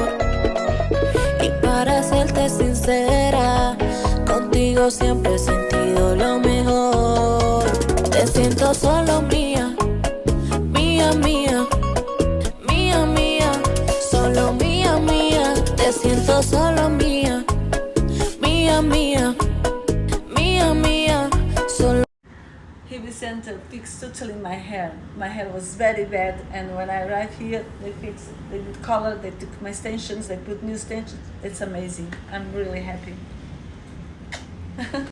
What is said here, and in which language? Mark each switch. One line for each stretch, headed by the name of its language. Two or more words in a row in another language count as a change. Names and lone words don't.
Spanish: Y para serte sincera, contigo siempre he sentido lo mejor. Te siento solo mía, mía, mía, mía, mía, solo mía, mía. Te siento solo mía, mía, mía, mía, mía, solo.
English: Heavy center fixed totally my hair. My hair was very bad, and when I arrived here, they fixed, they did color, they took my extensions, they put new extensions. It's amazing. I'm really happy.